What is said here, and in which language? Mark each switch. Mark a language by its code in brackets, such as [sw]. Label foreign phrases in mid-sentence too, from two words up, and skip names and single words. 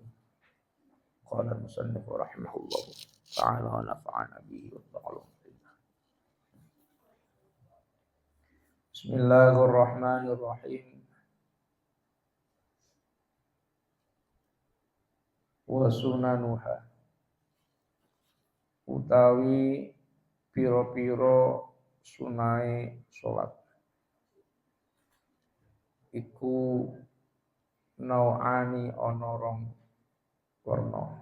[ar] قال المصنف رحمه الله تعالى ونفعنا به وتعالى. بسم الله الرحمن الرحيم. وسننها [jv] utawi piro-piro sunai sholat iku nau'ani ana rong warna.